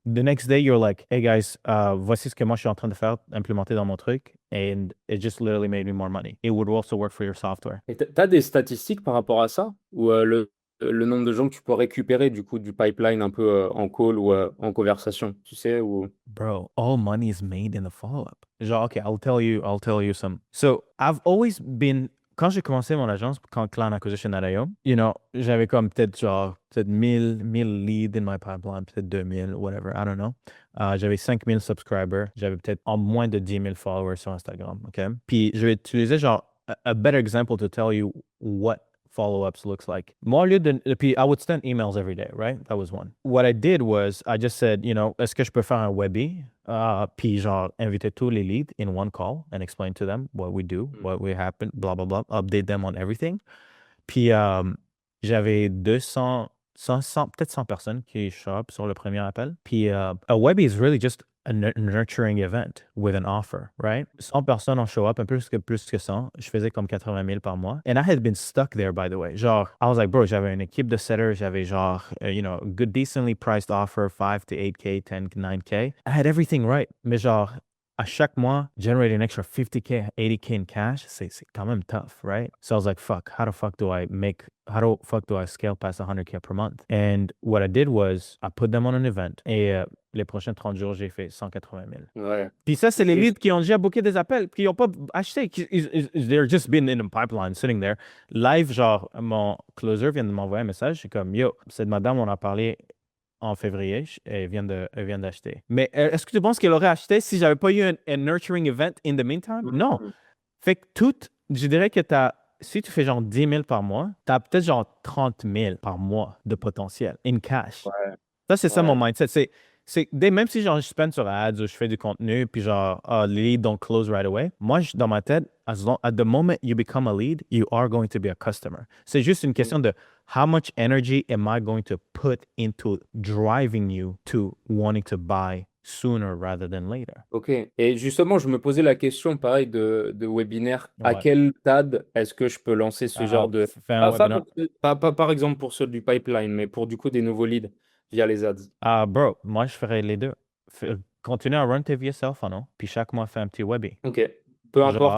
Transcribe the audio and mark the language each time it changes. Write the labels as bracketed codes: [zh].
[en] The next day, you're like, hey guys, [fr] voici ce que moi je suis en train de faire, implémenter dans mon truc. [en] And it just literally made me more money. It would also work for your software. [fr] Et t'as des statistiques par rapport à ça? Ou le nombre de gens que tu peux récupérer du coup du pipeline un peu en call ou en conversation, tu sais? [en] Bro, all money is made in the follow-up. Genre, okay, I'll tell you some. So I've always been [fr] quand j'ai commencé mon agence, quand Clan Acquisition.io, j'avais comme peut-être 1000 leads [en] in my pipeline, [fr] peut-être 2000, [en] whatever, I don't know. [fr] J'avais 5000 subscribers, j'avais peut-être en moins de 10 000 followers sur Instagram, OK? Puis je vais utiliser genre [en] a better example to tell you what follow-ups looks like. [fr] Moi, au lieu puis [en] I would send emails every day, right? That was one. What I did was I just said, [fr] est-ce que je peux faire un webby? Puis genre inviter tous les leads [en] in one call and explain to them what we do, what we happen, blah, blah, blah, update them on everything. [fr] Puis j'avais 200, 100, peut-être 100 personnes qui show up sur le premier appel. [en] Puis a webby is really just a nurturing event with an offer, right? [fr] 100 personnes ont show up, un peu plus que 100. Je faisais comme 80 000 par mois. [en] And I had been stuck there, by the way. Genre, I was like, bro, [fr] j'avais une équipe de setters, j'avais genre, [en] good, decently priced offer, 5 to 8K, 10, 9K. I had everything right. [fr] Mais genre, à chaque mois, [en] generate an extra 50K, 80K in cash, [fr] c'est quand même tough, right? [en] So I was like, fuck, how the fuck do I scale past 100K per month? And what I did was, I put them on an event. [fr] Et les prochains 30 jours, j'ai fait 180 000. Ouais. Puis ça, c'est les leads qui ont déjà booké des appels, qui n'ont pas acheté. [en] They're just been in a pipeline, sitting there. [fr] Live, genre, mon closer vient de m'envoyer un message. C'est comme, yo, cette madame, on a parlé en février, elle vient d'acheter. Mais est-ce que tu penses qu'elle aurait acheté si j'avais pas eu un nurturing event [en] in the meantime? [fr] Non. Fait que je dirais que si tu fais genre 10 000 par mois, tu as peut-être genre 30 000 par mois de potentiel [en] in cash. [fr] Ouais. Ça, c'est ça Ouais. mon mindset. Même si genre je spend sur ads ou je fais du contenu, puis genre, les leads [en] don't close right away, [fr] moi, dans ma tête, [en] at the moment you become a lead, you are going to be a customer. [fr] C'est juste une question de [en] how much energy am I going to put into driving you to wanting to buy sooner rather than later. [fr] Ok. Et justement, je me posais la question, pareil, de webinaire. À Ouais. quel stade est-ce que je peux lancer ce genre de... Fais un webinaire. Pas par exemple pour ceux du pipeline, mais pour du coup des nouveaux leads via les ads. Bro, moi, je ferais les deux. Continue à run tes VSL funnel, puis chaque mois, fais un petit webby. Ok. Peu importe.